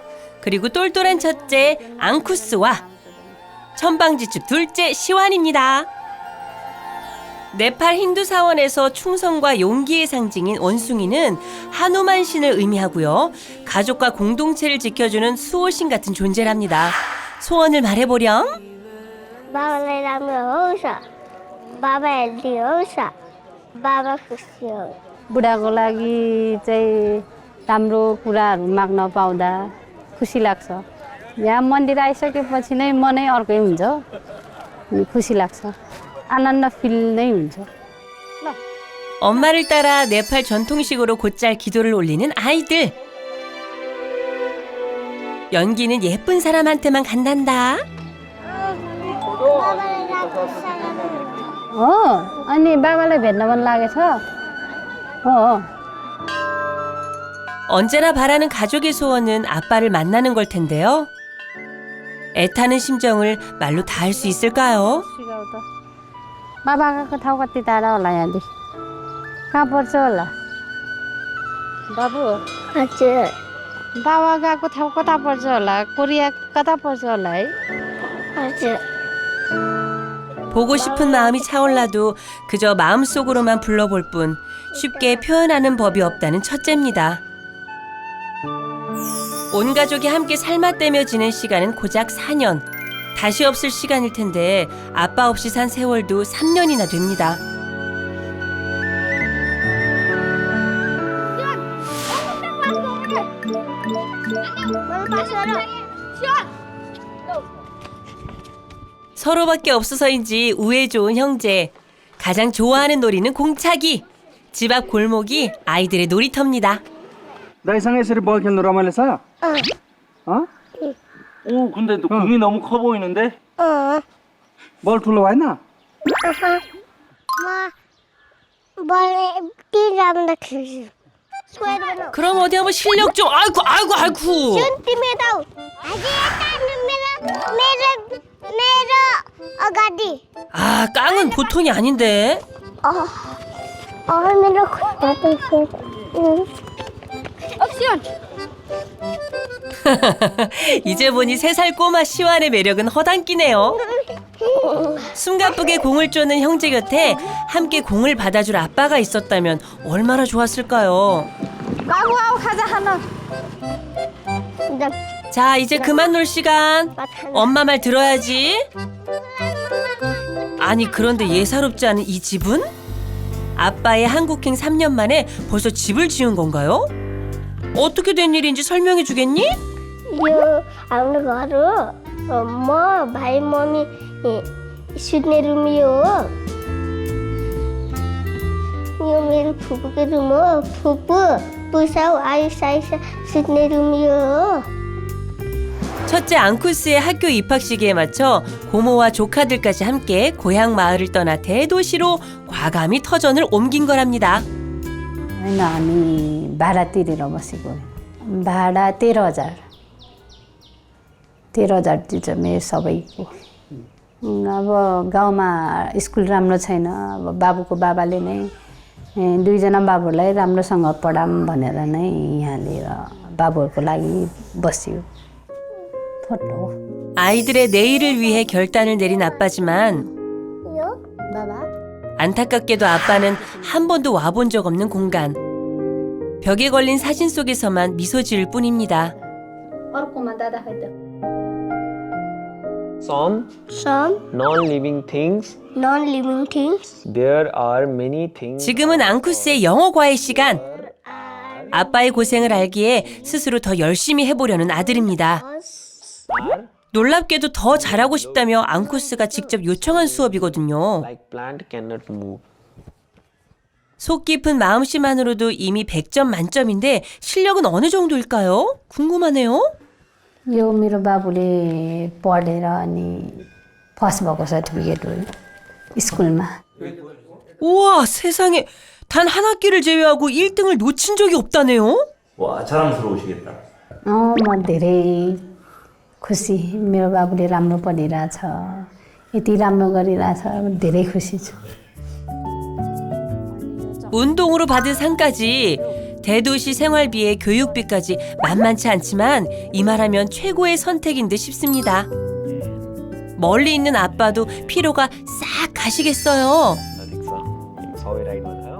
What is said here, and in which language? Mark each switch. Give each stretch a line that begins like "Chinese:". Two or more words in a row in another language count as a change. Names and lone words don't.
Korean: 그리고 똘똘한 첫째 앙쿠스와 천방지축 둘째 시완입니다. 네팔 힌두 사원에서 충성과 용기의 상징인 원숭이는 하누만 신을 의미하고요. 가족과 공동체를 지켜주는 수호신 같은 존재랍니다. 소원을 말해보렴.
Nepali: बाबालाई राम्रो होस् बाबा हेल्दी होस् बाबा खुसी होस् बुढाको लागि चाहिँ राम्रो कुराहरू माग्न पाउँदा खुसी लाग्छ यहाँ मन्दिर आइसकेपछि नै मनै अर्कै हुन्छ अनि खुसी लाग्छ आनन्द फिल नै हुन्छ
Korean: 엄마를 따라 네팔 전통식으로 곧잘 기도를 올리는 아이들. 연기는 예쁜 사람한테만 간단다.
Nepali: बाबालाई राम्रो सानो हो अनि बाबालाई भेट्न मन लागेछ हो
Korean: 언제나 바라는 가족의 소원은 아빠를 만나는 걸 텐데요. 애타는 심정을 말로 다 할 수 있을까요?
Nepali: बाबा गएको ठाउँ कति टाढा होला यहाँदेखि कहाँ पर्छ होला बाबु हजुर बाबा गएको ठाउँ कता पर्छ होला कोरिया कता पर्छ होला है हजुर
Korean: 보고 싶은 마음이 차올라도 그저 마음속으로만 불러볼 뿐 쉽게 표현하는 법이 없다는 첫째입니다. 온 가족이 함께 살맛대며 지낸 시간은 고작 4년. 다시 없을 시간일 텐데 아빠 없이 산 세월도 3년이나 됩니다. 서로밖에 없어서인지 우애 좋은 형제. 가장 좋아하는 놀이는 공차기. 집 앞 골목이 아이들의 놀이터입니다.
Nepali: 나이상 यसरी बल खेल्नु रमाइलो छ?
Korean: 오, 근데 너 공이 너무 커 보이는데?
Nepali: 볼 ठुलो भएन? म टिराउँदा खेल्छु स्क्वायर बनाऊ
Korean: 그럼 어디 한번 실력 좀. 아이고.
Nepali: सुन तिमी त अझै यता मेरो मेरो अगाडि
Korean: 아, 깡은 보통이 아닌데.
Nepali: मेरो खुट्टा एक्सन
Korean: 이제 보니 3살 꼬마 시완의 매력은 허당끼네요. 숨가쁘게 공을 쪼는 형제 곁에 함께 공을 받아줄 아빠가 있었다면 얼마나 좋았을까요?
Nepali: बाबु आऊ खाजा खान
Korean: 자, 이제 그만 놀 시간. 엄마 말 들어야지. 아니, 그런데 예사롭지 않은 이 집은? 아빠의 한국행 3년 만에 벌써 집을 지은 건가요? 어떻게 된 일인지 설명해 주겠니?
Nepali: यो हाम्रो घर हो म भाइ मम्मी सुत्ने रुम यो हो यो मेरो फुपूको रुम हो फुपू पुसाउ आयुषा सुत्ने रुम यो हो
Korean: 첫째 앙쿠스의 학교 입학 시기에 맞춰 고모와 조카들까지 함께 고향 마을을 떠나 대도시로 과감히 터전을 옮긴 거랍니다.
Nepali: होइन हामी भाडा तिरेर बसेको भाडा 13,000 तिर्छ मेरो सबैको अब गाउँमा स्कुल राम्रो छैन अब बाबुको बाबाले नै दुईजना बाबुलाई राम्रोसँग पढाऊँ भनेर नै यहाँ लिएर बाबुहरूको लागि बस्यो फोटो
Korean: 아이들의 내일을 위해 결단을 내린 아빠지만
Nepali: यो बाबा
Korean: 안타깝게도 아빠는 한 번도 와본 적 없는 공간. 벽에 걸린 사진 속에서만 미소 지을 뿐입니다.
Nepali: अर्कोमा दादा खै त
English: Some some non-living things. non-living things There are many things.
Korean: 지금은 앙쿠스의 영어 과외 시간. 아빠의 고생을 알기에 스스로 더 열심히 해보려는 아들입니다. 놀랍게도 더 잘하고 싶다며 앙쿠스가 직접 요청한 수업이거든요.
English: Like plant cannot move.
Korean: 속 깊은 마음씨만으로도 이미 100점 만점인데 실력은 어느 정도일까요? 궁금하네요.
Nepali: यो मेरो बाबुले पढेर अनि फर्स्ट भएको सर्टिफिकेट हो स्कुलमा
Korean: 우와, 세상에 단 한 학기를 제외하고 1등을 놓친 적이 없다네요. 와, 자랑스러우시겠다.
Nepali: म धेरै खुसी मेरो बाबुले राम्रो पढिरहेछ यति राम्रो गरिरहेछ धेरै खुसी छु
Korean: 운동으로 받은 상까지 대도시 생활비에 교육비까지 만만치 않지만 이 말하면 최고의 선택인 듯 싶습니다. 멀리 있는 아빠도 피로가 싹 가시겠어요. 서울 라인 맞아요?